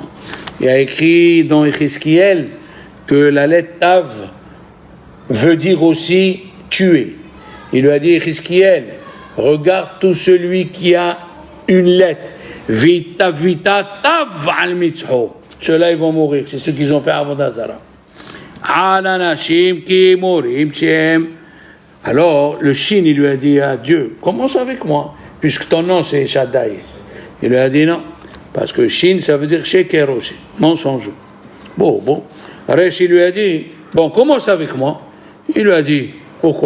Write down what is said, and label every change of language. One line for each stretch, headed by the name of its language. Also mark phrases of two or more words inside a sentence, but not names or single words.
French: Il y a écrit dans Ézéchiel que la lettre Tav veut dire aussi tuer. Il lui a dit, Ézéchiel, regarde tout celui qui a une lettre.
Hebrew: ותא תו על מצחו.
French: Ceux-là, ils vont mourir. C'est ceux qui ont fait
Hebrew: עבודה זרה. Alanashim ki morim shem.
French: Alors, le Shin, il lui a dit à Dieu, commence avec moi, puisque ton nom c'est Shaddai. Il lui a dit non, parce que Shin, ça veut dire Sheker aussi, mensonge. Bon. Resh, il lui a dit, bon, commence avec moi. Il lui a dit, pourquoi?